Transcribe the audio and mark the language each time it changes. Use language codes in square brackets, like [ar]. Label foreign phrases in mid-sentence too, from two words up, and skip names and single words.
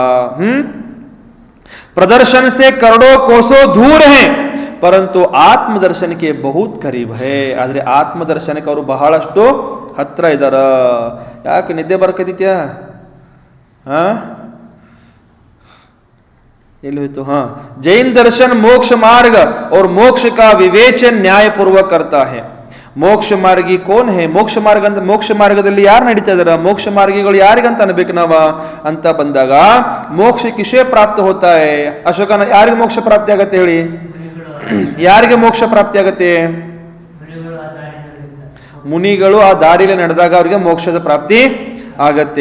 [hi] प्रदर्शन से करोड़ों कोसों दूर है परंतु ಆತ್ಮದರ್ಶನಕ್ಕೆ बहुत करीब है. [kn] ಆದ್ರೆ ಆತ್ಮದರ್ಶನಕ್ಕೆ ಅವರು ಬಹಳಷ್ಟು ಹತ್ರ ಇದಾರ. ಯಾಕೆ ನಿದ್ದೆ ಬರ್ಕತಿತ್ಯಾ? ಎಲ್ಲಿ ಹೋಯ್ತು? [hi] जैन दर्शन मोक्ष मार्ग और मोक्ष का विवेचन न्याय पूर्वक करता है. मोक्ष मार्गी कौन है? [kn] ಮೋಕ್ಷ ಮಾರ್ಗ ಅಂತ, ಮೋಕ್ಷ ಮಾರ್ಗದಲ್ಲಿ ಯಾರು ನಡೀತಾ ಇದಾರ? ಮೋಕ್ಷ ಮಾರ್ಗಿಗಳು ಯಾರಿಗಂತ ಅನ್ಬೇಕು ನಾವ ಅಂತ ಬಂದಾಗ, [hi] मोक्ष किसे प्राप्त होता है. [kn] ಅಶೋಕನ ಯಾರಿಗೆ ಮೋಕ್ಷ ಪ್ರಾಪ್ತಿ ಆಗತ್ತೆ ಹೇಳಿ? ಯಾರಿಗೆ ಮೋಕ್ಷ ಪ್ರಾಪ್ತಿ ಆಗತ್ತೆ? ಮುನಿಗಳು ಆ ದಾರಿಯಲ್ಲಿ ನಡೆದಾಗ ಅವರಿಗೆ ಮೋಕ್ಷದ ಪ್ರಾಪ್ತಿ ಆಗತ್ತೆ.